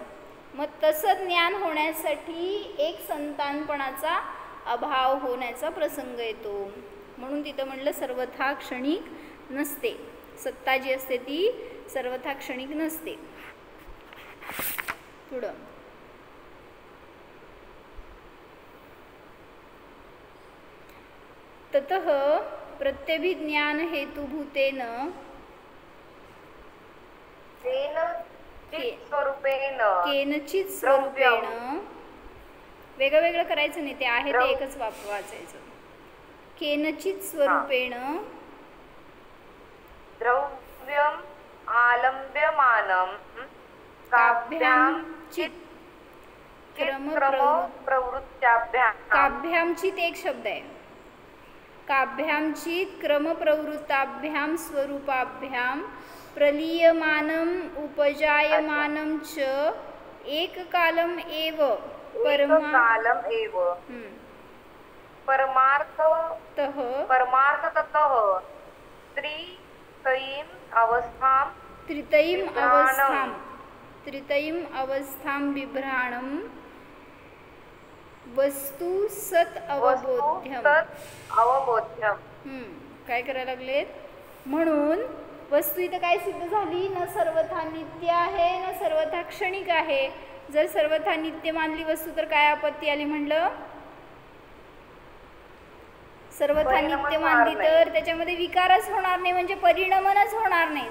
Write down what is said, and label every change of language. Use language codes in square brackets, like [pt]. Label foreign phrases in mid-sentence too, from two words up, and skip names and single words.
[mr] मग तसं ज्ञान होण्यासाठी एक संतानपणाचा अभाव होण्याचा प्रसंग येतो. म्हणून तिथं म्हणलं सर्वथा क्षणिक नसते, सत्ता जी असते ती सर्वथा क्षणिक नसते. [sa] पुढं ततः प्रत्यभिज्ञान हेतुभूतेन केनचित स्वरूपेण, [mr] वेगळं वेगळं करायचं नाही, ते आहे ते एकच वाचायचं. [sa] केनचित स्वरूपेण द्रव्यम आलंब्यमानं काभ्यामचित क्रमप्रवृत्त्याभ्याम. [mr] काभ्यामचित एक शब्द आहे. [sa] काभ्यामचित क्रमप्रवृत्ताभ्याम स्वरूपाभ्याम प्रलीयमानम उपजायमानम च एककालम एव परमार्थतः त्रितयीम अवस्थां बिभ्राणं वस्तु सत अवबोध्यम. [mr] काय करायला लागलेत? म्हणून वस्तू इथं काय सिद्ध झाली? न सर्वथा नित्य आहे न सर्वथा क्षणिक आहे. जर सर्वथा नित्य मानली वस्तू तर काय आपत्ती आली? म्हणलं सर्वथा नित्य मानली तर त्याच्यामध्ये विकारच होणार नाही, म्हणजे परिणमनच होणार नाही.